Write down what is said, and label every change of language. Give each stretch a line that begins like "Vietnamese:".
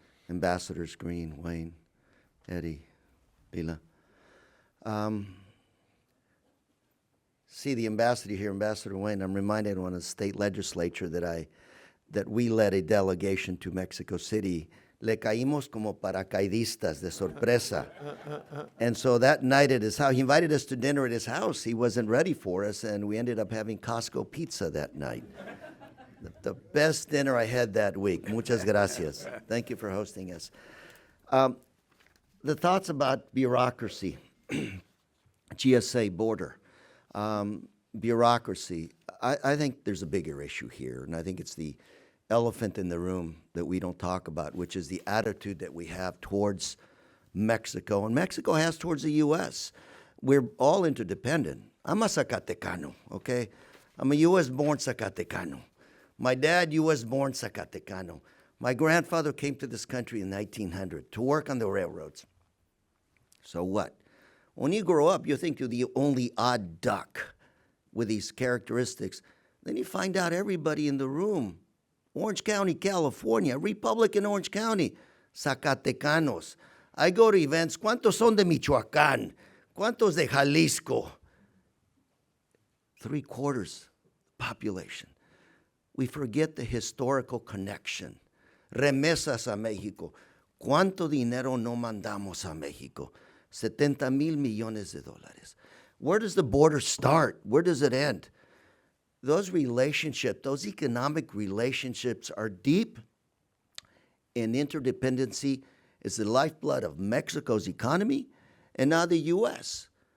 English: Ambassadors Green, Wayne, Eddie, Bila. See the ambassador here, Ambassador Wayne. I'm reminded when the state legislature that we led a delegation to Mexico City.
Spanish: Le caímos como paracaidistas de sorpresa.
English: And so that night at his house, he invited us to dinner at his house. He wasn't ready for us, and we ended up having Costco pizza that night. The best dinner I had that week. Muchas gracias. Thank you for hosting us. the thoughts about bureaucracy, GSA border, bureaucracy, I think there's a bigger issue here, and I think it's the elephant in the room that we don't talk about, which is the attitude that we have towards Mexico, and Mexico has towards the U.S. We're all interdependent. I'm a Zacatecano, okay? I'm a U.S.-born Zacatecano. My dad, U.S.-born Zacatecano. My grandfather came to this country in 1900 to work on the railroads. So what? When you grow up, you think you're the only odd duck with these characteristics. Then you find out everybody in the room, Orange County, California, Republican Orange County, Zacatecanos. I go to events, ¿cuántos son de Michoacán?
Spanish: ¿Cuántos de Jalisco? 3/4 population.
English: We forget the historical connection.
Spanish: Remesas a México. ¿Cuánto dinero no mandamos a México? 70,000 millones de dólares.
English: Where does the border start? Where does it end? Those relationships, those economic relationships are deep, and interdependency is the lifeblood of Mexico's economy and now the U.S.